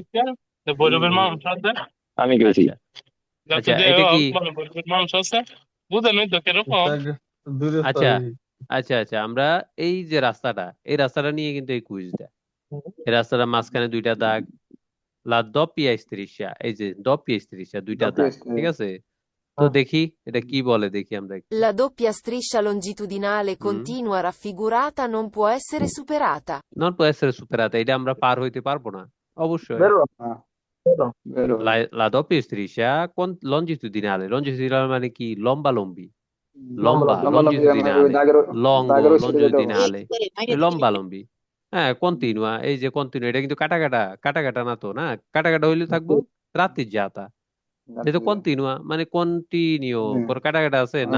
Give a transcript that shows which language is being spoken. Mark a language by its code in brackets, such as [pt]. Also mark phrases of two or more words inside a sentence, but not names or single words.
[bn] আমি গেছি। আচ্ছা আচ্ছা, এটা কি? আচ্ছা আচ্ছা আচ্ছা, আমরা এই যে রাস্তাটা, এই রাস্তাটা নিয়ে কিন্তু এই কুইজটা। এই রাস্তাটা মাঝখানে দুইটা দাগ, [it] la doppia striscia, [bn] এই যে [it] doppia striscia, [bn] দুইটা দাগ। ঠিক আছে, তো হ্যাঁ দেখি এটা কি বলে, দেখি আমরা একটু। [it] La doppia striscia longitudinale [bn] হুম, [it] continua raffigurata non può essere superata. non può essere superata, [bn] এটা আমরা পার হইতে পারবো না অবশ্যই। বেরো হ্যাঁ বেরো বেরো [it] la doppia striscia con longitudinale, [bn] longitudinale মানে কি? লম্বা লম্বি, লম্বা লম্বা, লম্বা লম্বা লম্বি মানে ওই longitudinale, দাগের ওই সাইডে যেতে হবে longitudinale, মাইরে দিবি লম্বা লম্বি। হ্যাঁ, কন্টিনুয়া, এই যে কন্টিনিউ, এটা কিন্তু কাটা কাটা, কাটা কাটা না তো, না কাটা কাটা হইলে থাকবো রাত্রির যাতা। যেহেতু কন্টিনুয়া মানে কন্টিনিউ, কোন কাটা কাটা আছে না।